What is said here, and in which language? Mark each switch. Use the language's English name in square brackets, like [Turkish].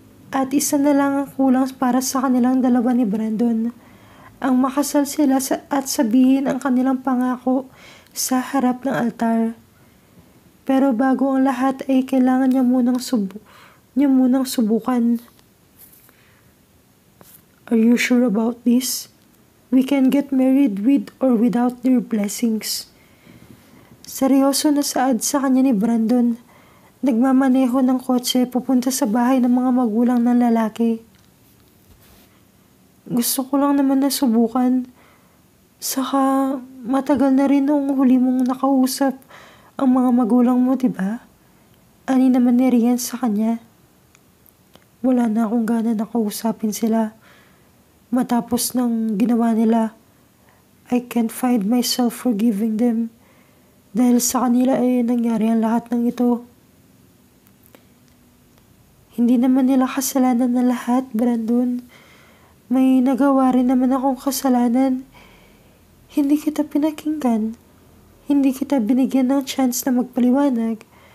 [Filipino] At isa na lang ang kulang para sa kanilang dalawa ni Brandon. Ang makasal sila at sabihin ang kanilang pangako sa harap ng altar. Pero bago ang lahat ay kailangan niya munang subukan. [English] Are you sure about this? We can get married with or without their blessings. [Filipino] Seryoso na saad sa kanya ni Brandon. Nagmamaneho ng kotse pupunta sa bahay ng mga magulang ng lalaki. Gusto ko lang naman na subukan. Saka matagal na rin noong huli mong nakausap ang mga magulang mo, diba? Ani naman ni Rian sa kanya. Wala na akong gana na kausapin sila. Matapos ng ginawa nila, [English] I can't find myself forgiving them. [Filipino] Dahil sa kanila ay nangyari ang lahat ng ito. Hindi naman nila kasalanan na lahat, Brandon. May nagawa rin naman akong kasalanan. Hindi kita pinakinggan. Hindi kita binigyan ng chance na magpaliwanag.